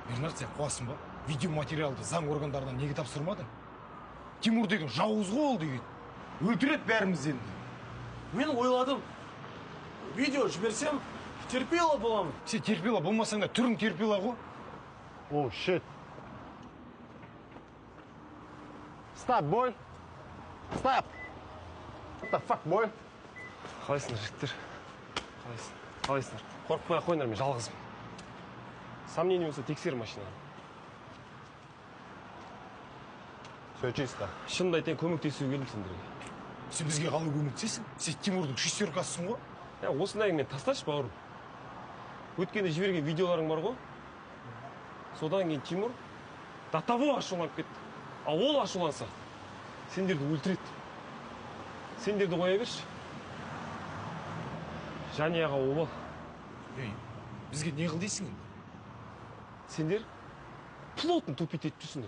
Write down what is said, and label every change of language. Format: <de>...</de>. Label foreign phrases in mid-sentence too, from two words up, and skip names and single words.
<kk>бір нәрсе қуасың ба? Видеоматериалды заң органдарынан неге тапсырмадың? Тимур деген жауыз ғой ол деген. Өлтіреді бәріміз енді. Мен ойладым. Видео жіберсем, терпела боламын. Сен терпела болмасаң да түрің терпела ғой.</kk> <en>О, shit. Stop, boy. Stop. What the fuck, boy?</en> <kk>Қалайсыңдар, жігіттер? Қалайсыңдар? Қорықпай қойыңдар, мен жалғызым. Сомнение болса тексер машинаны.</kk> <ru>Все чисто.</ru> <kk>Шынымды айтайын, көмектесуге келдім сендерге. Сен бізге қалай көмектесесің? Сен Тимурдың шестеркасысың ғой. Осындай мен тасташы, бауырым. Өткенде жіберген видеоларың бар ғой. Содан кейін Тимур</kk> <ru>до того</ru> <kk>ашуланып кетті. А ол ашуланса, сендерді өлтіреді. Сендерді қоя берші. Жанияға обал. Бізге не қыл дейсің? Сендер</kk> <ru>плотно тупить</ru> <kk>етіп жүрсіңдер.</kk>